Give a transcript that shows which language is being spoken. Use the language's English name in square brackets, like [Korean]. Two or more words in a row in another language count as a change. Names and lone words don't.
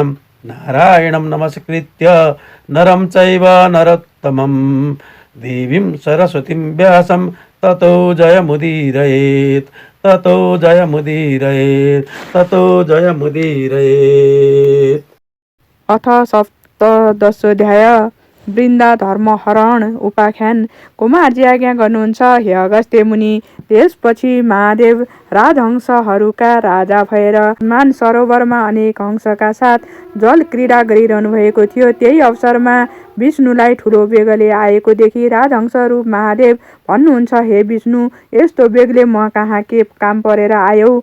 [Sanskrit] नारायणं नमस्कृत्य नरं चैव नरोत्तमं देवीं सरस्वतीं व्यासं ततो जयमुदीरयेत्। ततो जयमुदीरयेत्। ततो जयमुदीरयेत्। अथ सप्तदशोऽध्याय। वृन्दा धर्महरण उपाख्यान। [Nepali] कुमारजी आज्ञा गर्नुहुन्छ हे अगस्त्य मुनि। त्यसपछि महादेव राजहंसहरूका राजा भएर मान सरोवरमा अनेक हंसका साथ जल क्रीडा गरिरहनु भएको थियो। त्यही अवसरमा विष्णुलाई ठुलो बेगले आएको देखि राजहंसहरू महादेव भन्नुहुन्छ, हे विष्णु, यस्तो बेगले म कहाँ के काम परेर आयौ?